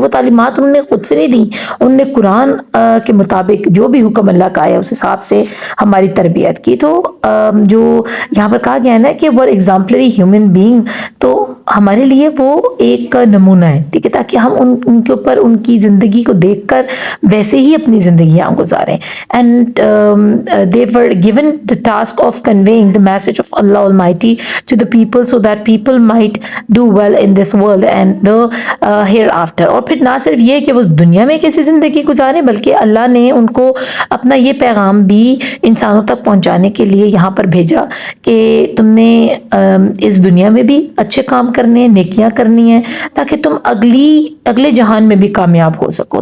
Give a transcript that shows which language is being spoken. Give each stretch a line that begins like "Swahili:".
Urdu: اور وہ تعلیمات انہوں نے خود سے نہیں دی, انہوں نے قرآن کے مطابق جو بھی حکم اللہ کا آیا اس حساب سے ہماری تربیت کی. تو جو یہاں پر کہا گیا ہے نا کہ وہ ایگزامپلری ہیومن بینگ, تو ہمارے لیے وہ ایک نمونہ ہے, ٹھیک ہے, تاکہ ہم ان کے اوپر ان کی زندگی کو دیکھ کر ویسے ہی اپنی زندگیاں گزاریں.
English: And they were given the task of conveying the message of Allah Almighty to the people so that people might do well in this world and the hereafter.
Urdu: اور پھر نہ صرف یہ کہ وہ دنیا میں کیسی زندگی گزاریں, بلکہ اللہ نے ان کو اپنا یہ پیغام بھی انسانوں تک پہنچانے کے لیے یہاں پر بھیجا کہ تم نے اس دنیا میں بھی اچھے کام کرنے ہیں, نیکیاں کرنی ہیں, تاکہ تم اگلے جہان میں بھی کامیاب ہو سکو.